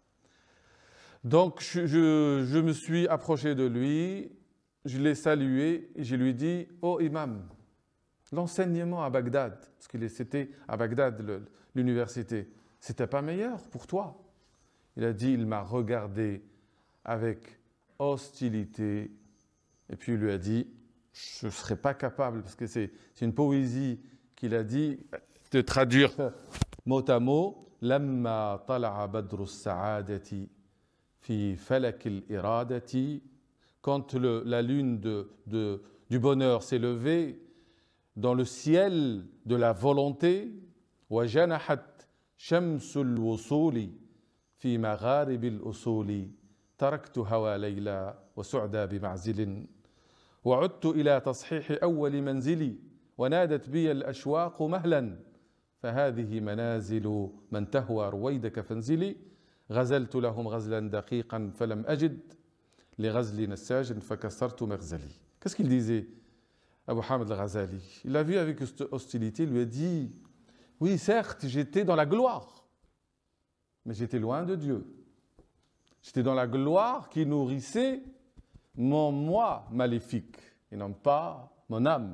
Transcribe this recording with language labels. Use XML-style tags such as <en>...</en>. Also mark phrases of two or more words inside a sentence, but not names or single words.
<fr>Donc je me suis approché de lui, je l'ai salué et je lui ai dit « Oh imam, l'enseignement à Bagdad, parce que c'était à Bagdad l'université, c'était pas meilleur pour toi ?» Il a dit, il m'a regardé avec hostilité et puis il lui a dit, je ne serais pas capable, parce que c'est une poésie qu'il a dit, de traduire mot à mot, «</fr> <ar>لما طلع بدر السعادة في فلك الإرادة</ar> <fr>» quand la lune du bonheur s'est levée dans le ciel de la volonté, «</fr> <ar>وجنحت شمس الوصول » في مغارب الأصول تركت هوى ليلى وسعدى بمعزل وعدت إلى تصحيح أول منزلي ونادت بي الأشواق مهلا فهذه منازل من تهوى رويدك فانزلي غزلت لهم غزلا دقيقا فلم أجد لغزل نساج فكسرت مغزلي.</ar> <fr>Qu'est-ce qu'il disait, Abu Hamid al-Ghazali? Il l'a vu avec hostilité, il lui a dit, oui certes j'étais dans la gloire, mais j'étais loin de Dieu. J'étais dans la gloire qui nourrissait mon moi maléfique et non pas mon âme.</fr>